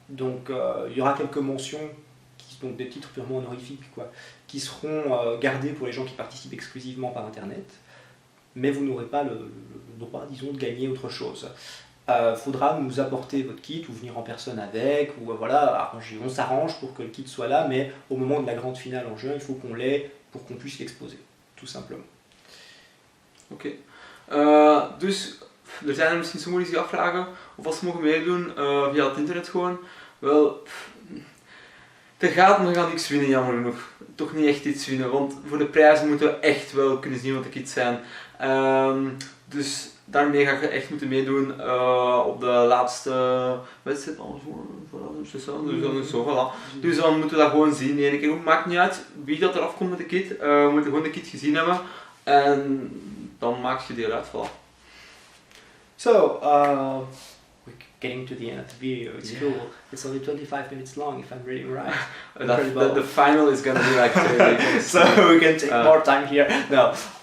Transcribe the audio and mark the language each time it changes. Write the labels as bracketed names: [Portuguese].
[French] Donc il y aura quelques mentions, donc des titres purement honorifiques, qui seront gardés pour les gens qui participent exclusivement par internet, mais vous n'aurez pas le droit, disons, de gagner autre chose. Faudra nous apporter votre kit ou venir en personne avec, ou on s'arrange pour que le kit soit là, mais au moment de la grande finale en juin, il faut qu'on l'ait pour qu'on puisse l'exposer, tout simplement. [Dutch] Oké. Dus er zijn er misschien sommigen die zich afvragen of als ze mogen meedoen via het internet gewoon. Wel, we gaan niks winnen, jammer genoeg. Toch niet echt iets winnen, want voor de prijzen moeten we echt wel kunnen zien wat de kits zijn. Dus daarmee ga je echt moeten meedoen op de laatste wedstrijd. Dus dan moeten we dat gewoon zien. De ene keer maakt niet uit wie dat eraf komt met de kit. We moeten gewoon de kit gezien hebben en dan maak je deel uit. [French] Voilà. [English] So, we're getting to the end of the video. It's cool. It's only 25 minutes long, if I'm reading right. The final is gonna be like 30 minutes. So we can take more time here. No.